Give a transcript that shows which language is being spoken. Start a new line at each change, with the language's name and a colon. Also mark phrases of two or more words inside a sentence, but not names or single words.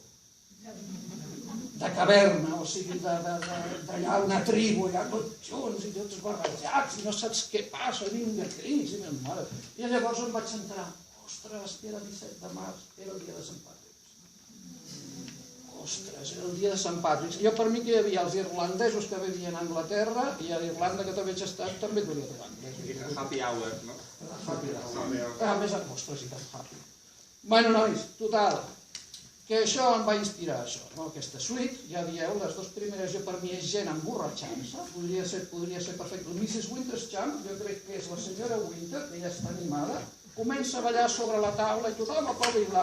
Catalan: De caverna, o sigui, d'allà una tribu, allà tots junts i tots barrejats, i no saps què passa, vinga, crits, i meva mare. I llavors em vaig entrar, ostres, que era 17 de març, era el dia de Sant Patrick's. ostres, el dia de Sant Patrick. Jo per mi que hi havia els irlandesos que vivien a Anglaterra i a Irlanda, que també he estat, també duia irlandès. I
English: happy hour,
Catalan: no?
English: Happy hour.
Catalan: A més, ostres, i tan happy. Bueno, nois, total, que això em va inspirar això, no? Aquesta suite, ja dieu, les dues primeres jo per mi és gent emborratxant-se, podria ser perfecte. Mrs. Winterschamp, jo crec que és la senyora Winter, que ja està animada, comença a ballar sobre la taula i tothom aplaudir-la.